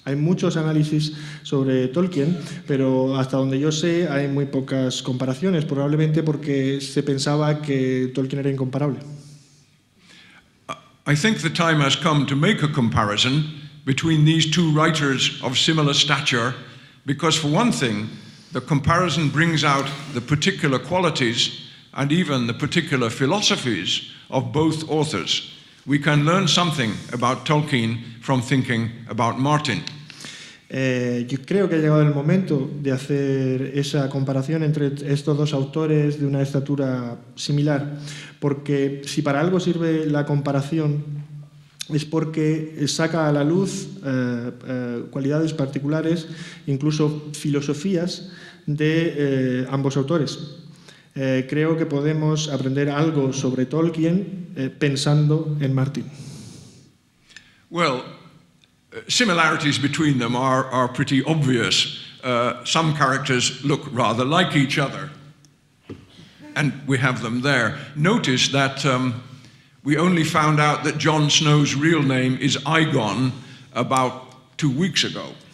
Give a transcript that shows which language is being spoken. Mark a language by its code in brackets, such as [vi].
[es] Hay muchos análisis sobre Tolkien, pero hasta donde yo sé hay muy pocas comparaciones, probablemente porque se pensaba que Tolkien era incomparable. [en] I think the time has come to make a comparison between these two writers of similar stature, because for one thing, the comparison brings out the particular qualities and even the particular philosophies of both authors. We can learn something about Tolkien from thinking about Martin. [es] Yo creo que ha llegado el momento de hacer esa comparación entre estos dos autores de una estatura similar, porque si para algo sirve la comparación es porque saca a la luz cualidades particulares, incluso filosofías de ambos autores. Creo que podemos aprender algo sobre Tolkien pensando en Martin. [en] Well, similarities between them are pretty obvious. Some characters look rather like each other, and we have them there. Notice that we only found out that Jon Snow's real name is Aegon about 2 weeks ago.